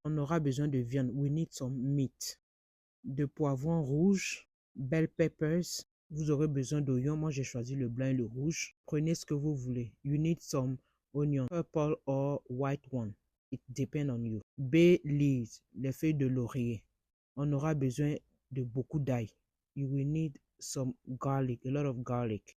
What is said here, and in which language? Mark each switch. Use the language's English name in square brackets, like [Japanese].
[French] On aura besoin de viande. [English] We need some meat. [French] De poivrons rouges, [English] bell peppers. [French] Vous aurez besoin d'oignons. Moi, j'ai choisi le blanc et le rouge. Prenez ce que vous voulez. [English] You need some onion, purple or white one. It depends on you. Bay leaves, [French] les feuilles de laurier. On aura besoin de beaucoup d'ail. [English] You will need some garlic, a lot of garlic.